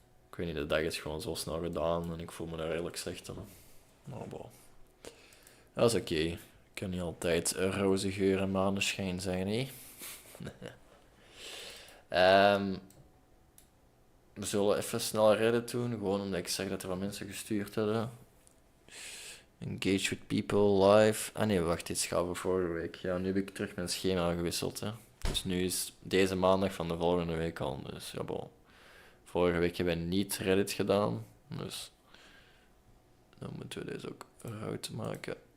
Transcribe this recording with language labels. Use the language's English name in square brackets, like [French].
[Dutch] Ik weet niet, de dag is gewoon zo snel gedaan en ik voel me daar redelijk slecht aan. Maar bon. Dat is oké. Ik kan niet altijd roze geur en maneschijn zijn, hè? We zullen even snel redden doen, gewoon omdat ik zeg dat er wat mensen gestuurd hebben. [English] Engage with people live. [Dutch] Ah nee, wacht, dit gaat voor vorige week. Ja, nu heb ik terug mijn schema gewisseld. Hè. Dus nu is deze maandag van de volgende week al. Dus ja, bon. Vorige week hebben we niet Reddit gedaan. Dus dan moeten we deze ook eruit maken.